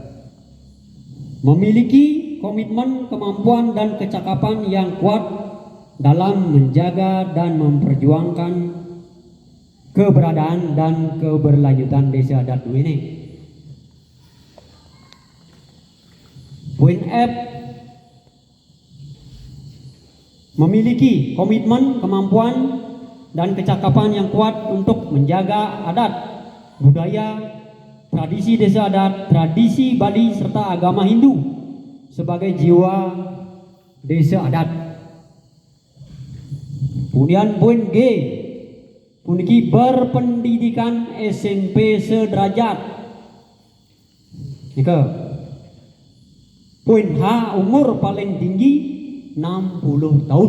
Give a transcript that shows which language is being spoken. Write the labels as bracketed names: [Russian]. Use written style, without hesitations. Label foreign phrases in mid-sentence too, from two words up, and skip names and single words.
[Indonesian] Memiliki komitmen, kemampuan dan kecakapan yang kuat dalam menjaga dan memperjuangkan keberadaan dan keberlanjutan desa adat ini. Poin F, memiliki komitmen, kemampuan dan kecakapan yang kuat untuk menjaga adat, budaya, tradisi desa adat, tradisi Bali serta agama Hindu sebagai jiwa desa adat. Kemudian poin G, memiliki berpendidikan SMP sederajat. Nika. Poin H, umur paling tinggi 60 tahun.